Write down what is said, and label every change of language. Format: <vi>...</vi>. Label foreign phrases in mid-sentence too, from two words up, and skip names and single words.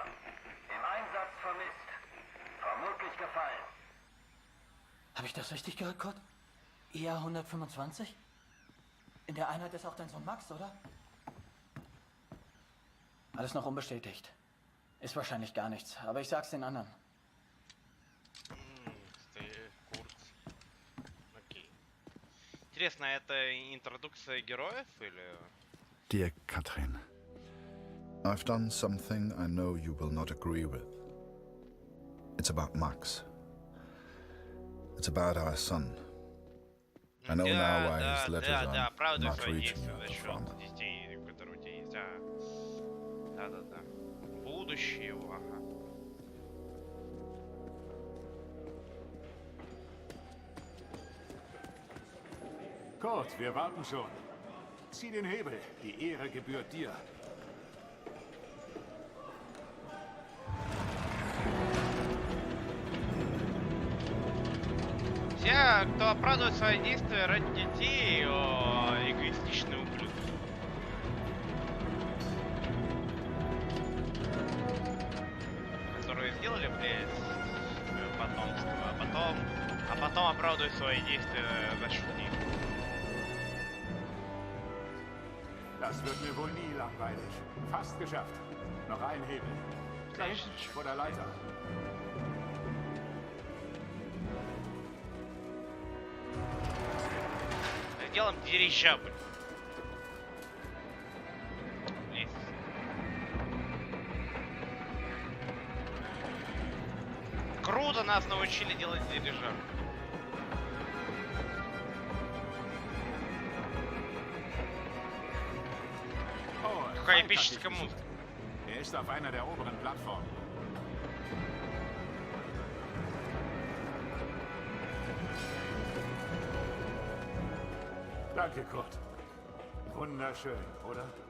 <de>Im Einsatz vermisst. Vermutlich gefallen. Habe ich das richtig gehört, Kurt? ER 125? In der Einheit ist auch dein Sohn Max, oder? Alles noch unbestätigt. Ist wahrscheinlich gar nichts, aber ich sag's den anderen.</de> <ru>Курт. Окей. Интересно, это интродукция героев или...</ru> <en>Dear Katrin, I've done something I know you will not agree with. It's about Max. It's about our son. I know now why his letters are</en> <ru>оправдывай</ru> <en>not</en> <ru>свои</ru> <en>reaching</en> <ru>действия</ru> <en>you</en> <ru>за</ru> <en>as</en> <ru>счет</ru> <en>promised.</en> <ru>детей, которые у тебя есть. Да. Будущее его, ага.</ru> <de>Kurt, wir warten schon. Zieh den Hebel. Die Ehre gebührt dir.</de> <ru>Те, кто оправдывает свои действия ради детей, эгоистичные ублюдки. Которые сделали, блядь, свое потомство, а потом оправдывают свои действия за счет них.</ru> <de>Das wird mir wohl nie langweilig. Fast geschafft. Noch ein Hebel. Gleich vor der Leiter.</de> <ru>Делаем дирижабль. Лестница. Круто нас научили делать дирижабль. Oh, Какая</ru> <de>Falk hat</de> <ru>эпическая</ru> <de>dich</de> <ru>музыка.</ru> <de>besucht. Er ist auf einer der oberen Plattformen. Danke, Kurt. Wunderschön, oder?</de>